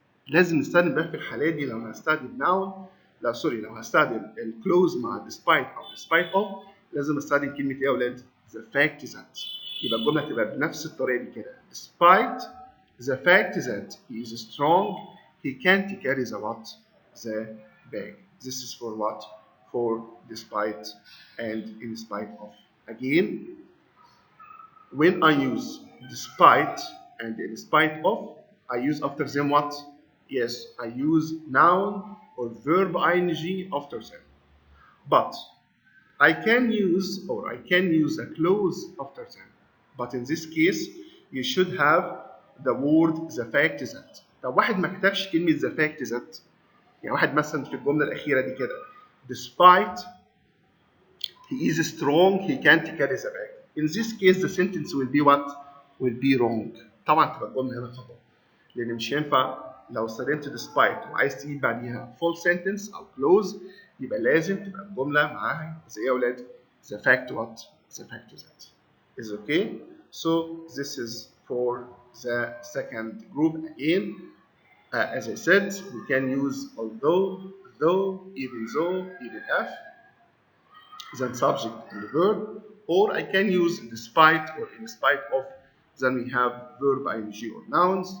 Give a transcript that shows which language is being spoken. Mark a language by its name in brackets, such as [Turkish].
[Arabic] لازم نستخدم بقى في الحالة دي لو هستخدم noun لو هستخدم الكلوز مع despite أو despite of لازم استخدم كلمة إيه يا أولاد؟ [English] the fact that. [Arabic] يبقى الجملة تبقى بنفس الطريقة دي كده. [English] Despite the fact that he is strong, he can't carry the what? The bag. This is for what? For despite and in spite of. Again, when I use despite and in spite of, I use after them what? Yes, I use noun or verb ing after them. But I can use a clause after them. But in this case, you should have the word the fact that. [Arabic] طب واحد ما كتبش كلمة [English] the fact that، [Arabic] يعني واحد مثلا في الجملة الأخيرة دي كده [English] despite he is strong, he can't carry the bag. In this case, the sentence will be what? Will be wrong. [Arabic] طبعا تبقى الجملة هنا خطأ. لأن مش هينفع لو استخدمت despite وعايز تجيب بعديها [English] full sentence [Arabic] أو clause يبقى لازم تبقى الجملة معاها زي إيه يا أولاد؟ [English] The fact what? The fact that. Is okay? So this is for the second group again. As I said, we can use although, though, even though, even if, then subject and verb, or I can use despite or in spite of, then we have verb ing or nouns.